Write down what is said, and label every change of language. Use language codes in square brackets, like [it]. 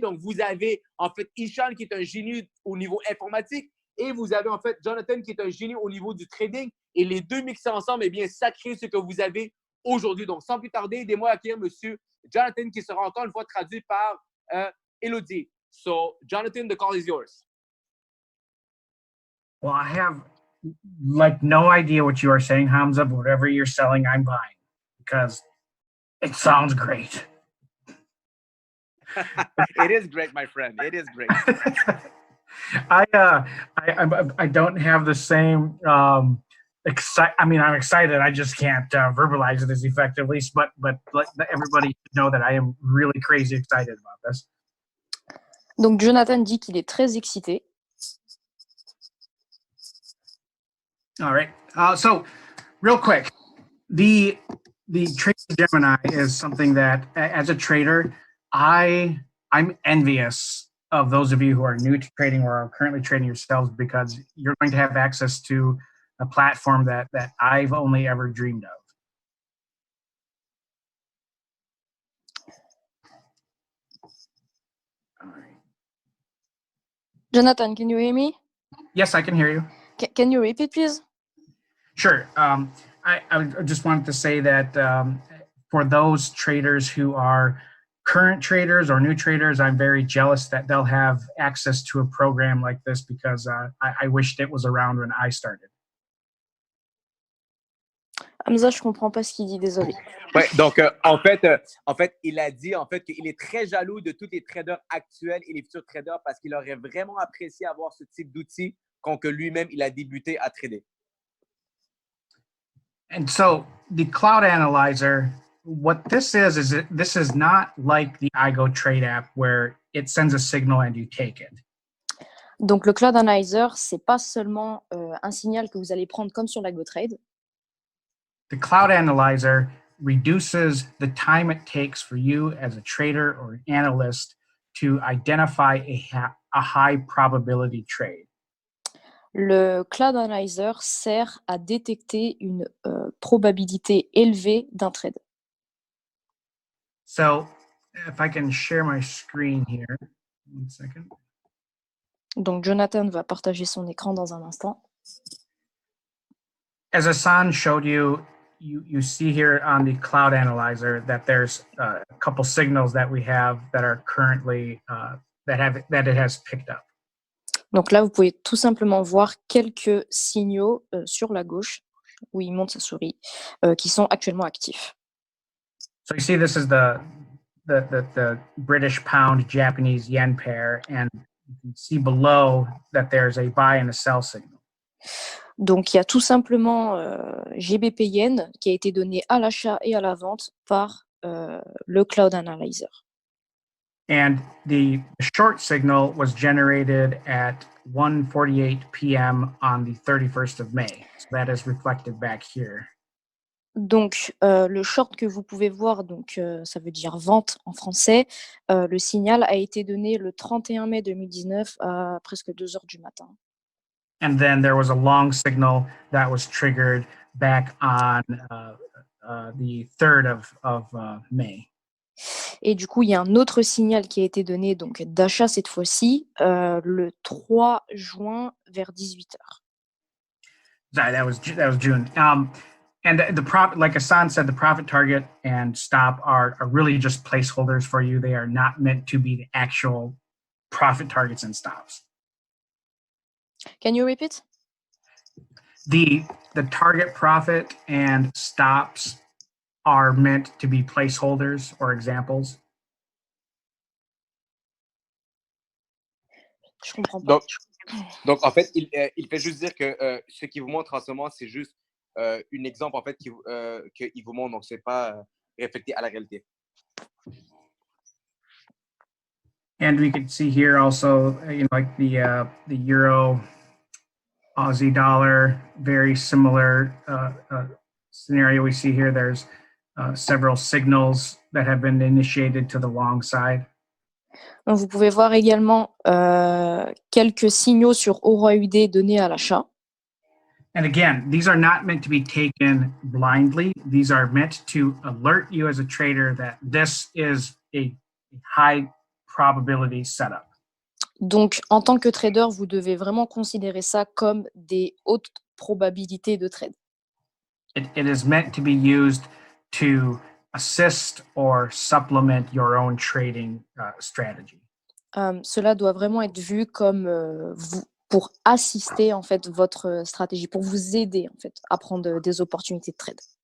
[fr] Donc, vous avez en fait Ishan qui est un génie au niveau informatique et vous avez en fait Jonathan qui est un génie au niveau du trading. Et les deux mixés ensemble, eh bien, ça crée ce que vous avez aujourd'hui. Donc, sans plus tarder, aidez-moi à accueillir M. Jonathan qui sera encore une fois traduit par Elodie. [en] So, Jonathan, the call is yours. Well, I have like no idea what you are saying, Hamza, but whatever you're selling, I'm buying because it sounds great. It is great, my friend. It is great. I don't have the same I mean, I'm excited. I just can't verbalize it as effectively, but let everybody know that I am really crazy excited about this. [fr] Donc Jonathan dit qu'il est très excité. [en] All right. So, real quick, the Trading Gemini is something that, as a trader, I'm envious of those of you who are new to trading or are currently trading yourselves because you're going to have access to a platform that I've only ever dreamed of. All right. Jonathan, can you hear me? Yes, I can hear you. Can you repeat, please? Sure. I just wanted to say that for those traders who are current traders or new traders, I'm very jealous that they'll have access to a program like this because I wished it was around when I started. [fr] Hamza, je comprends pas ce qu'il dit, désolé. Ouais, donc en fait, il a dit en fait qu'il est très jaloux de tous les traders actuels et les futurs traders parce qu'il aurait vraiment apprécié avoir ce type d'outils quand que lui-même il a débuté à trader. [en] And so the Cloud Analyzer, what this is this is not like the iGoTrade app where it sends a signal and you take it. [fr] Donc le Cloud Analyzer, c'est pas seulement un signal que vous allez prendre comme sur la GoTrade. [en] The Cloud Analyzer reduces the time it takes for you as a trader or an analyst to identify a high probability trade. [fr] Le Cloud Analyzer sert à détecter une probabilité élevée d'un trade. [en] So if I can share my screen here, 1 second. [fr] Donc Jonathan va partager son écran dans un instant. [en] As Hassan showed you, you see here on the Cloud Analyzer that there's a couple signals that we have that are currently that it has picked up. [fr] Donc là, vous pouvez tout simplement voir quelques signaux sur la gauche, où il monte sa souris, qui sont actuellement actifs. [en] So you see this is the British pound Japanese yen pair, and you can see below that there's a buy and a sell signal. [fr] Donc il y a tout simplement GBP Yen qui a été donné à l'achat et à la vente par le Cloud Analyzer. [en] And the short signal was generated at 1:48 p.m. on the 31st of May. So that is reflected back here. [fr] Donc le short que vous pouvez voir, donc ça veut dire vente en français, le signal a été donné le 31 mai 2019 à presque 2 heures du matin. [en] And then there was a long signal that was triggered back on the 3rd of May. [fr] Et du coup, il y a un autre signal qui a été donné, donc d'achat cette fois-ci, le 3 juin vers 18h. [en] Sorry, that was June. And like Hassan said, the profit target and stop are really just placeholders for you. They are not meant to be the actual profit targets and stops. Can you repeat? The target profit and stops are meant to be placeholders or examples. [fr] Je comprends pas. Donc en fait, il fait juste dire que ce qu'il vous montre en ce moment, c'est juste un exemple en fait qu'il vous montre, donc c'est pas réfléchi à la réalité. [en] And we could see here also, like the euro, Aussie dollar, very similar scenario we see here. There's several signals that have been initiated to the long side. [fr] Donc, vous pouvez voir également quelques signaux sur EURUD donnés à l'achat. [en] And again, these are not meant to be taken blindly. These are meant to alert you as a trader that this is a high probability setup. [fr] Donc, en tant que trader, vous devez vraiment considérer ça comme des hautes probabilités de trade. [en] It is meant to be used to assist or supplement your own trading strategy. [fr] Cela doit vraiment être vu comme pour assister en fait votre stratégie, pour vous aider en fait à prendre des opportunités de trade.